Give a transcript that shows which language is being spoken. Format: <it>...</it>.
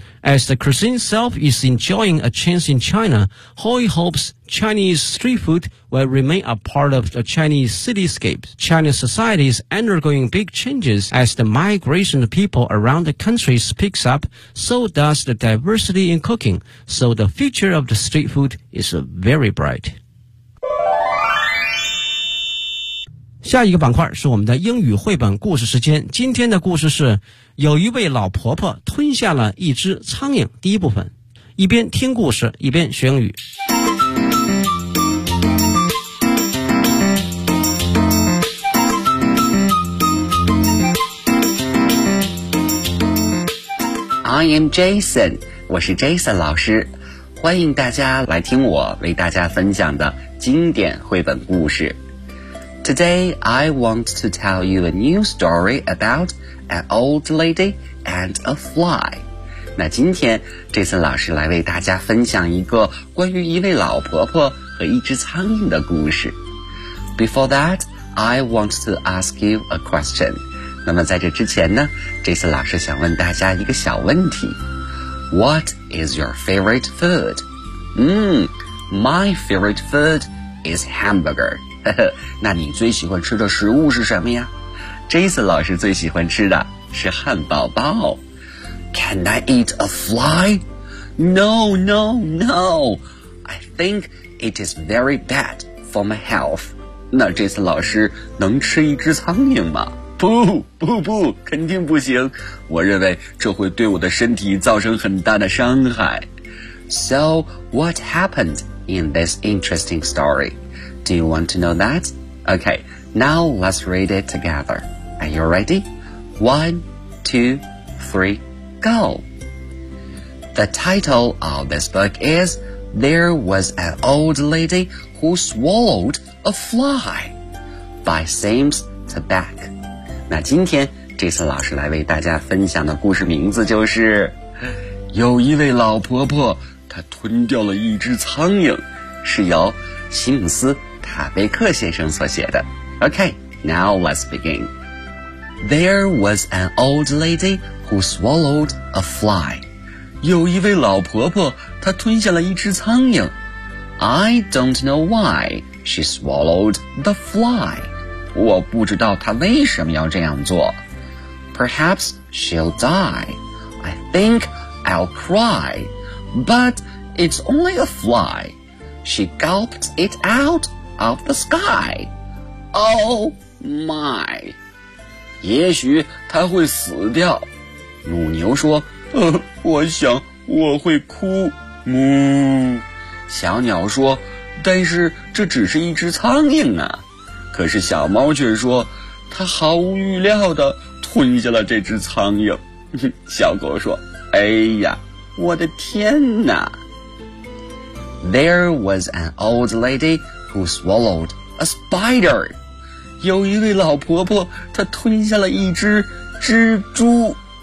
<en>As the cuisine itself is enjoying a chance in China, Hoi hopes Chinese street food will remain a part of the Chinese cityscape. Chinese society is undergoing big changes as the migration of people around the country picks up, so does the diversity in cooking, so the future of the street food is very bright.</en> <zh>下一个板块是我们的英语绘本故事时间。今天的故事是有一位老婆婆吞下了一只苍蝇。第一部分，一边听故事一边学英语。</zh> <en>I am Jason，</en> <zh>我是 Jason 老师，欢迎大家来听我为大家分享的经典绘本故事。</zh> <en>Today, I want to tell you a new story about an old lady and a fly.</en> <zh>那今天，这次老师来为大家分享一个关于一位老婆婆和一只苍蝇的故事。</zh> <en>Before that, I want to ask you a question.</en> <zh>那么在这之前呢，这次老师想问大家一个小问题。</zh> <en>What is your favorite food? My favorite food is hamburger.</en> <zh>那你最喜欢吃的食物是什么呀？ Jason 老师最喜欢吃的是汉堡包。</zh> <en>Can I eat a fly? No, no, no. I think it is very bad for my health.</en> <zh>那 Jason 老师能吃一只苍蝇吗？不不不，肯定不行。我认为这会对我的身体造成很大的伤害。</zh> <en>So what happened in this interesting story? Do you want to know that? Okay, now let's read it together. Are you ready? 1, 2, 3, go! The title of this book is There Was an Old Lady Who Swallowed a Fly by Sims Tabak.</en> <zh>那今天这次老师来为大家分享的故事名字就是有一位老婆婆她吞掉了一只苍蝇是由西姆斯塔贝克先生所写的。</zh> <en>Okay, now let's begin. There was an old lady who swallowed a fly.</en> <zh>有一位老婆婆她吞下了一只苍蝇。</zh> <en>I don't know why she swallowed the fly.</en> <zh>我不知道她为什么要这样做。</zh> <en>Perhaps she'll die. I think I'll cry. But it's only a fly. She gulped it outof the sky. Oh my.</en> <zh>也许他会死掉。母牛说，我想我会哭。母。小鸟说，但是这只是一只苍蝇啊。可是小猫却说，它毫无预料地吞下了这只苍蝇。小狗说，哎呀，我的天哪。</zh> <en>There was an old lady,who swallowed a spider.</en> <zh>有一位老婆婆她吞下了一只蜘蛛。</zh>